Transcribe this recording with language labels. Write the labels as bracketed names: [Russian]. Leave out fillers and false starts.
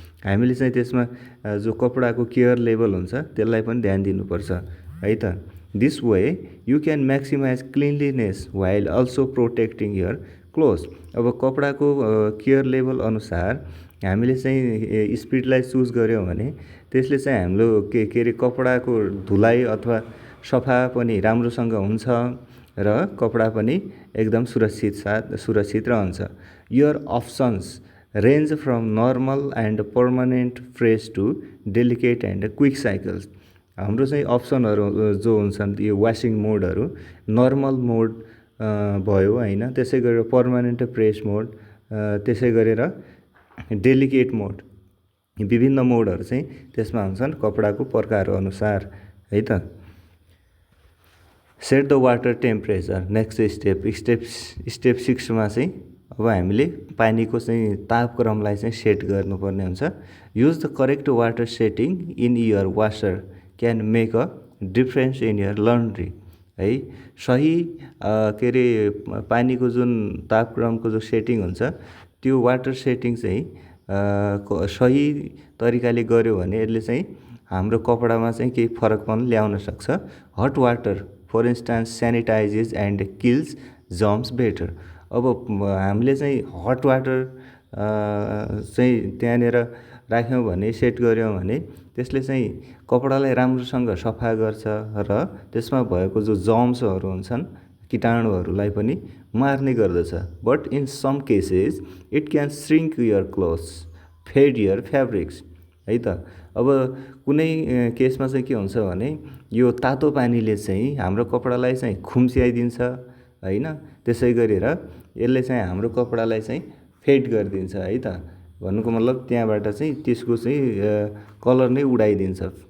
[Nepali] हामीले चाहिँ त्यसमा जो कपडाको केयर लेभल हुन्छ त्यसलाई पनि ध्यान दिनुपर्छ है त। [English] This way you can maximise cleanliness while also protecting your clothes. [Nepali] अब कपडाको केयर लेभल अनुसार हामीले चाहिँ स्पिडलाई चुज गऱ्यौँ भने त्यसले चाहिँ हाम्रो के अरे कपडाको धुलाइ अथवा सफा पनि राम्रोसँग हुन्छ र कपडा पनि एकदम सुरक्षित रहन्छ। [English] Your options range from normal and permanent press to delicate and quick cycles. [Nepali] हाम्रो चाहिँ अप्सनहरू जो हुन्छन् यो वासिङ मोडहरू नर्मल मोड भयो होइन, त्यसै गरेर पर्मानेन्ट प्रेस मोड, त्यसै गरेर डेलिकेट मोड, विभिन्न मोडहरू चाहिँ त्यसमा हुन्छन् कपडाको प्रकार अनुसार है त। [English] set the water temperature, next step [Nepali] 6मा चाहिँ अब हामीले पानीको चाहिँ तापक्रमलाई चाहिँ सेट गर्नुपर्ने हुन्छ। [English] Use the correct water setting in your washer can make a difference in your laundry है। [Nepali] सही के अरे पानीको जुन तापक्रमको जो सेटिङ हुन्छ त्यो वाटर सेटिङ चाहिँ सही तरिकाले गऱ्यो भने यसले चाहिँ हाम्रो कपडामा चाहिँ केही फरक पनि ल्याउन सक्छ। [English] Hot water for instance sanitises and kills germs better. [Nepali] अब हामीले चाहिँ हट वाटर चाहिँ त्यहाँनिर राख्यौँ भने, सेट गऱ्यौँ भने त्यसले चाहिँ कपडालाई राम्रोसँग सफा गर्छ र त्यसमा भएको जो जम्सहरू हुन्छन्, कीटाणुहरूलाई पनि मार्ने गर्दछ। [English] But in some cases it can shrink your clothes, fade your fabrics है त। [Nepali] अब कुनै केसमा चाहिँ के हुन्छ भने यो तातो पानीले चाहिँ हाम्रो कपडालाई चाहिँ खुम्च्याइदिन्छ होइन, त्यसै गरेर यसले चाहिँ हाम्रो कपडालाई चाहिँ फेड गरिदिन्छ है त। भन्नुको मतलब त्यहाँबाट चाहिँ त्यसको चाहिँ कलर नै उडाइदिन्छ।